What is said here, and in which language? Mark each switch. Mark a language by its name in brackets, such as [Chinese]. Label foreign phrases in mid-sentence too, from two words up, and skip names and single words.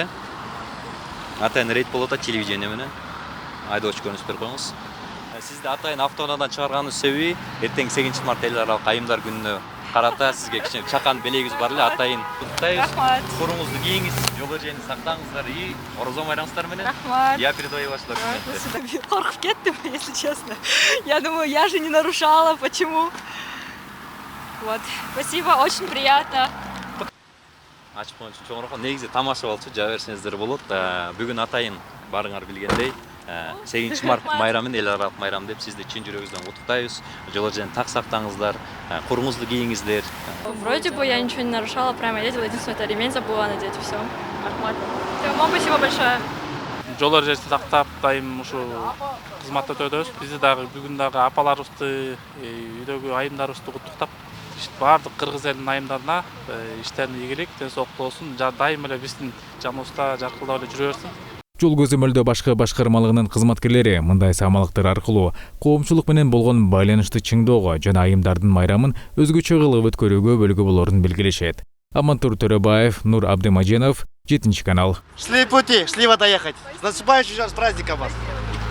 [Kyrgyz] Атайын рейд болот телевидение менен. Айдоочу көрүнүш берип коюңуз. Сизди атайын автоунаадан чыгарганыбыз себеби эртең 8 март эл аралык айымдар күнүнө карата сизге кичине чакан белегибиз бар эле, атайын куттуктайбыз. Рахмат. Куруңузду кийиңиз, жол эрежени сактаңыздар и орозо майрамыңыздар менен. Рахмат. [Russian] Я передаю ваши документы. [Kyrgyz] Коркуп кеттим, [Russian] если честно. Я думаю, я же не нарушала, почему? Вот. Спасибо, очень приятно. [Kyrgyz] Ачып коюнчу чоңураак негизи тамаша болчу, жаба берсеңиздер болот. Бүгүн атайын баарыңар билгендей 8 март майрамын, эл аралык майрам деп сизди чын жүрөгүбүздөн куттуктайбыз. Жол эрежени так сактаңыздар, куруңузду кийиңиздер. [Russian] Вроде бы я ничего не нарушала, прямо ездила, единственное, это ремень забыла надеть, и все. Рахмат. Вам спасибо большое. [Kyrgyz] Жол эрежесин сактап, дайым ушу кызматты өтөбүз. Бизди дагы бүгүн дагы апаларыбызды, үйдөгү айымдарыбызды куттуктап, баардык кыргыз элинин айымдарына иштерине ийгилик, ден соолуктуу болсун. Дайым эле биздин жаныбызда жаркылдап эле жүрө берсин. Жол көзөмөлдөө башкармалыгынын кызматкерлери мындай самалыктар аркылуу коомчулук менен болгон байланышты чыңдоого жана айымдардын майрамын өзгөчө кылып өткөрүүгө бөлгү болорун белгилешет. Амантур Төрөбаев, Нур Абдымаженов, 7 канал. Шли пути, шли доехать. [Russian] С наступающим с праздником вас!